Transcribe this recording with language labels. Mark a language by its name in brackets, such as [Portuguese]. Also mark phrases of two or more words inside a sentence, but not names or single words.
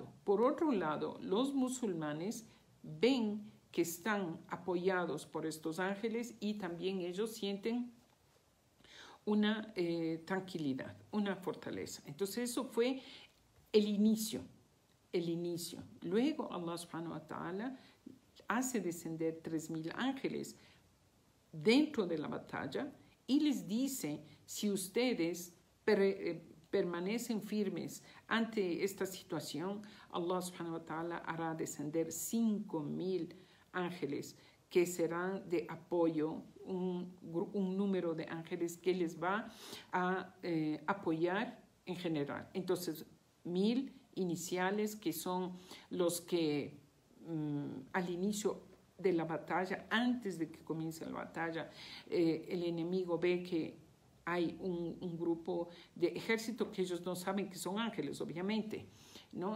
[Spanish] Por otro lado, los musulmanes ven que están apoyados por estos ángeles y también ellos sienten una tranquilidad, una fortaleza. Entonces eso fue el inicio. Luego Allah [Arabic] سبحانه وتعالى [Spanish] hace descender 3000 ángeles dentro de la batalla y les dice, si ustedes permanecen firmes ante esta situación, Allah [Arabic] سبحانه وتعالى [Spanish] hará descender 5000 ángeles que serán de apoyo, un número de ángeles que les va a apoyar en general. Entonces, 1000 iniciales que son los que al inicio de la batalla, antes de que comience la batalla, el enemigo ve que hay un grupo de ejército que ellos no saben que son ángeles, obviamente, ¿no?